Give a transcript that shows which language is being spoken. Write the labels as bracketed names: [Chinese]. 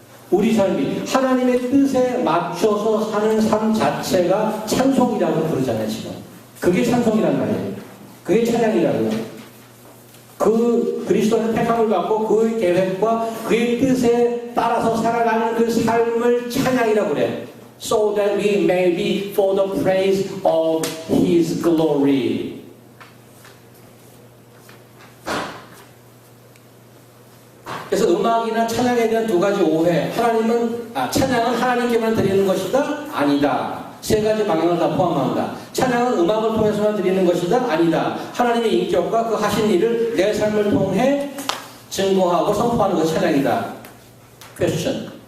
[Korean] 우리 삶이 하나님의 뜻에 맞춰서 사는 삶 자체가 찬송이라고 부르잖아요, 지금. 그게 찬송이란 말이에요. 그게 찬양이라고요. 그 그리스도의 택함을 받고 그의 계획과 그의 뜻에 따라서 살아가는 그 삶을 찬양이라고 그래. [English] So that we may be for the praise of His glory. [Korean] 그래서 음악이나 찬양에 대한 두 가지 오해. 찬양은 하나님께만 드리는 것이다? 아니다. 세 가지 방향을 다 포함한다. 찬양은 음악을 통해서만 드리는 것이다? 아니다. 하나님의 인격과 그 하신 일을 내 삶을 통해 증거하고 선포하는 것이 찬양이다. 퀘스천.